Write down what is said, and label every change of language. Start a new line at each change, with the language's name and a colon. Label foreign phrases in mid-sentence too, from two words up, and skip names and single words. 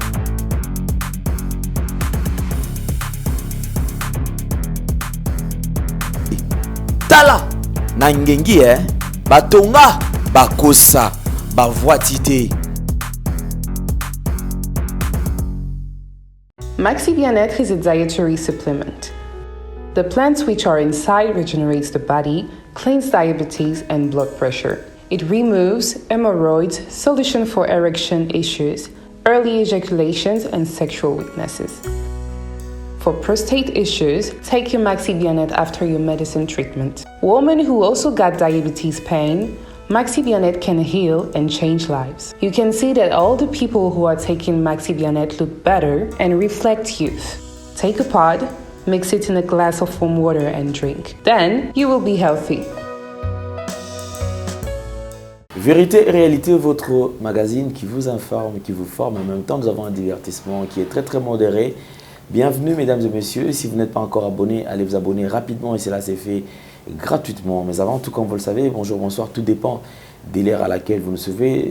English: Tala na ngengi batonga bakosa ba voitité. Maxi Bien-être is a dietary supplement. The plants which are inside regenerates the body, cleans diabetes and blood pressure. It removes hemorrhoids, solution for erection issues, early ejaculations, and sexual weaknesses. For prostate issues, take your MaxiBionet after your medicine treatment. Women who also got diabetes pain, MaxiBionet can heal and change lives. You can see that all the people who are taking MaxiBionet look better and reflect youth. Take a pod, mix it in a glass of warm water and drink. Then you will be healthy.
French: Vérité et réalité, votre magazine qui vous informe, qui vous forme. En même temps, nous avons un divertissement qui est très très modéré. Bienvenue mesdames et messieurs. Si vous n'êtes pas encore abonné, allez vous abonner rapidement et cela c'est fait gratuitement. Mais avant tout, comme vous le savez, bonjour, bonsoir, tout dépend de l'ère à laquelle vous nous suivez.